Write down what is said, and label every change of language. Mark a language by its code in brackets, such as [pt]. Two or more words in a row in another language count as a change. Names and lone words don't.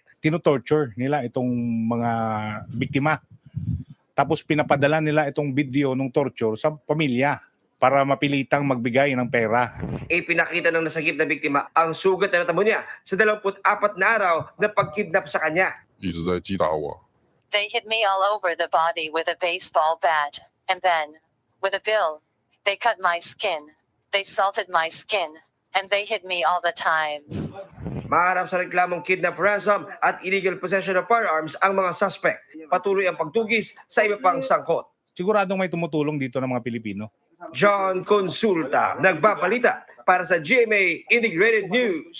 [tl] Tinotorture nila itong mga biktima. Tapos pinapadala nila itong video ng torture sa pamilya para mapilitang magbigay ng pera. Ipinakita ng nasagip na biktima ang sugat na natamo niya sa 24 na araw na pagkidnap sa kanya. [zh] 一直在击打我。 [en] They hit me all over the body with a baseball bat, and then, with a bill, they cut my skin, they salted my skin, and they hit me all the time. [tl] Maharap sa reklamong kidnap, ransom at [en] illegal possession of firearms [tl] ang mga suspect. Patuloy ang pagtugis sa iba pang sangkot. Siguradong may tumutulong dito ng mga Pilipino. John Consulta, nagbabalita para sa GMA Integrated News.